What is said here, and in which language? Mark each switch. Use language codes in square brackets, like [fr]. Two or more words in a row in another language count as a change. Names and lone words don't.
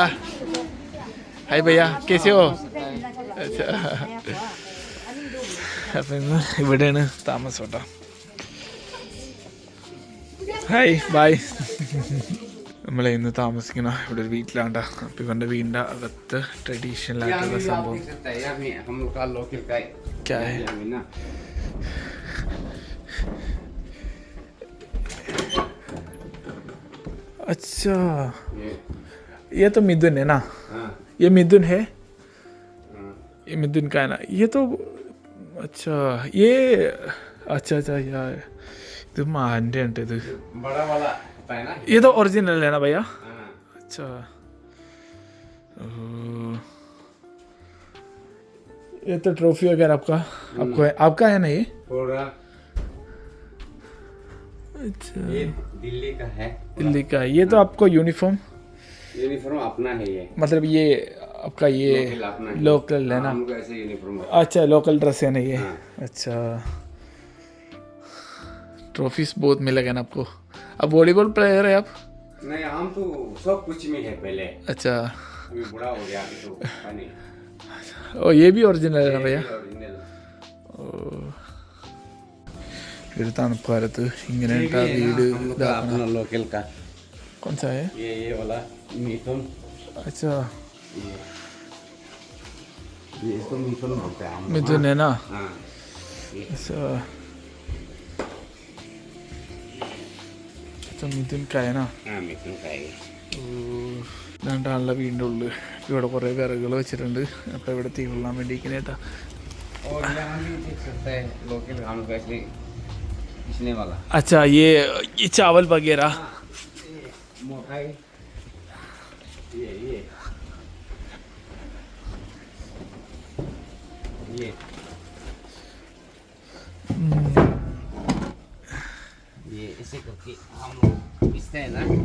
[ml] ഹായ് ഭയ്യ, കേസിയോ? അപ്പം ഇന്ന് ഇവിടെയാണ് താമസം കേട്ടോ. ഹായ് ബായ്. നമ്മളെ ഇന്ന് താമസിക്കുന്ന ഇവിടെ ഒരു വീട്ടിലാണ്ട. അപ്പം ഇവൻ്റെ വീടിൻ്റെ അകത്ത് ട്രഡീഷണൽ ആയിട്ടുള്ള സംഭവം [hi] क्या है? अच्छा, ये तो मिथुन है ना? ये मिथुन है? ये मिथुन का है ना? ये तो अच्छा, ये अच्छा यार [ml] ഇത് മാൻ്റെ ഉണ്ട്. [hi] ഇത് ये तो ओरिजिनल है ना भैया? अच्छा, ये तो ट्रॉफी वगैरह आपका है ना ये? अच्छा, ये दिल्ली का है. दिल्ली का है. ये तो आपको यूनिफॉर्म अपना है ये. मतलब ये आपका ये लोकल है ना? हमको ऐसे यूनिफॉर्म. अच्छा, लोकल ड्रेस है ना ये? अच्छा, ट्रॉफीज बहुत मिलेगा ना आपको. अब वॉलीबॉल प्लेयर है आप? नहीं, हम तो सब कुछ में है पहले. अच्छा, अभी बड़ा हो गया तो नहीं. ओ ये भी ओरिजिनल है ना भैया? [ml] ഒരു തണുപ്പുകാലത്ത് ഇങ്ങനെ വീട് [hi] लोकल का. कौन सा है? ये वाला मिथुन. अच्छा, ये इसको मिथुन बोलते हैं. मिथुन है ना? हाँ. अच्छा, मिथुन का है ना? मिथुन का है. [ml] രണ്ടാളുടെ വീടിൻ്റെ ഉള്ളിൽ ഇവിടെ കുറേ വിറകുകൾ വെച്ചിട്ടുണ്ട്. അപ്പോൾ ഇവിടെ തീ കൊള്ളാൻ വേണ്ടി കേട്ടാ. [hi] और यहाँ भी देख सकते हैं लोकल हम कैसे पिसने वाला. अच्छा, ये चावल वगैरह. मोटाई ये इसे करके हम लोग पिसते हैं ना.